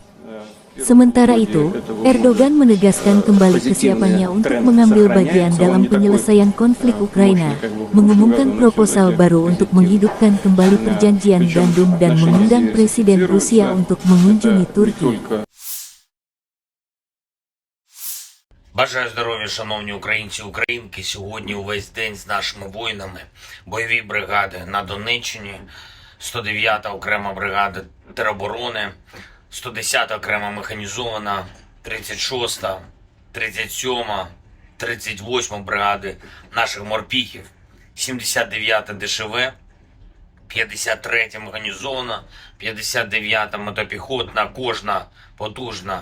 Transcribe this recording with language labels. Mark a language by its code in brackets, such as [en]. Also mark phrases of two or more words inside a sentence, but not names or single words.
[id] Sementara itu, Erdogan menegaskan kembali kesiapannya untuk mengambil bagian dalam penyelesaian konflik Ukraina, mengumumkan proposal baru untuk menghidupkan kembali perjanjian gandum dan mengundang Presiden Rusia untuk mengunjungi Turki. [uk] Бажаю здоров'я, шановні українці і українки. Сьогодні увесь день з нашими воїнами. Бойові бригади на Донеччині, 109-та окрема бригада тероборони, 110-та окрема механізована, 36-та, 37-та, 38-та бригади наших морпіхів, 79-та ДШВ, 53-та механізована, 59-та мотопіхотна, кожна потужна.